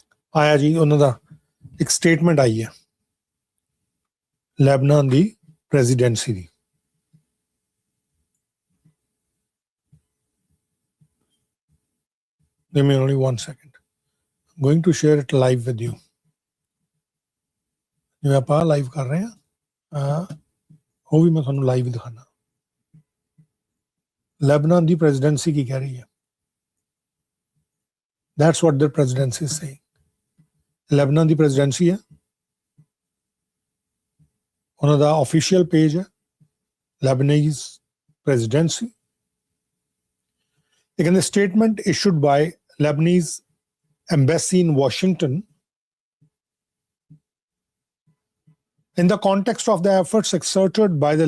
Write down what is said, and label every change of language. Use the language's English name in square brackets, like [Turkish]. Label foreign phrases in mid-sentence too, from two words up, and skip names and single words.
[Punjabi] ਆਇਆ ਜੀ ਉਹਨਾਂ ਦਾ ਇੱਕ ਸਟੇਟਮੈਂਟ ਆਈ ਹੈ ਲੈਬਨਾਨ ਦੀ ਪ੍ਰੈਜ਼ੀਡੈਂਸੀ ਦੀ। [English] Give me only 1 second. I'm going to share it live with you. [Punjabi] ਜਿਵੇਂ ਆਪਾਂ ਲਾਈਵ ਕਰ ਰਹੇ ਹਾਂ ਉਹ ਵੀ ਮੈਂ ਤੁਹਾਨੂੰ ਲਾਈਵ ਹੀ ਦਿਖਾਣਾ। ਲੈਬਨਾਨ ਦੀ ਪ੍ਰੈਜ਼ੀਡੈਂਸੀ ਕੀ ਕਹਿ ਰਹੀ ਹੈ? [English] That's what their presidency is saying. [Punjabi] ਲੈਬਨਾਨ ਦੀ ਪ੍ਰੈਜ਼ੀਡੈਂਸੀ ਹੈ, ਉਹਨਾਂ ਦਾ [English] official page [Punjabi] ਹੈ Lebanese presidency. [English] Again, the statement issued by Lebanese embassy in Washington in the context of the efforts exerted by the